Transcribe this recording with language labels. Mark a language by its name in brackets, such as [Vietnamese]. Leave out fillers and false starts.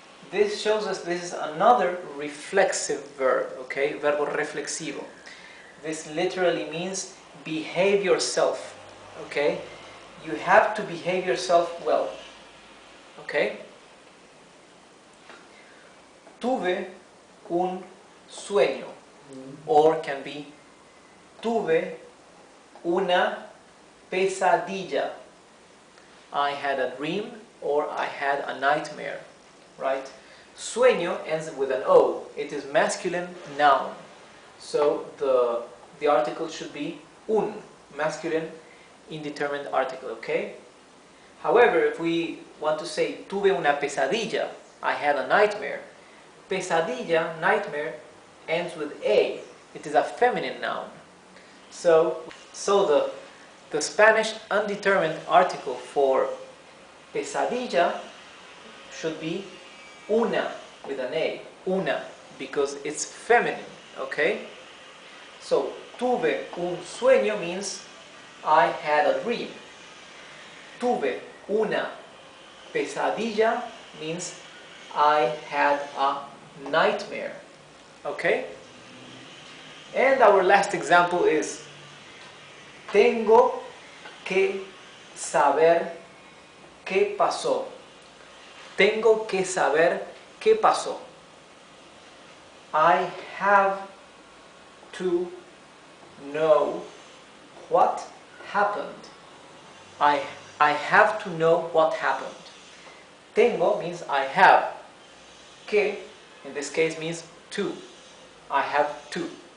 [English] This shows us this is another reflexive verb, okay? [Spanish] Verbo reflexivo. [English] This literally means behave yourself, okay? You have to behave yourself well, okay? [Spanish] Tuve un sueño, or can be tuve una pesadilla. [English] I had a dream, or I had a nightmare, right? Sueño ends with an O. It is masculine noun. So the article should be un, masculine indeterminate article, okay? However, if we want to say [Spanish] tuve una pesadilla, [English] I had a nightmare, pesadilla, nightmare, ends with a. It is a feminine noun. So the Spanish undetermined article for pesadilla should be una with an a, una, because it's feminine, okay? So, [Spanish] tuve un sueño [English] means I had a dream. [Spanish] Tuve una pesadilla [English] means I had a nightmare. Okay? And our last example is [Spanish] tengo que saber qué pasó. Tengo que saber qué pasó. [English] I have to know what happened. I have to know what happened. Tengo means I have. Que, in this case, means to. I have to.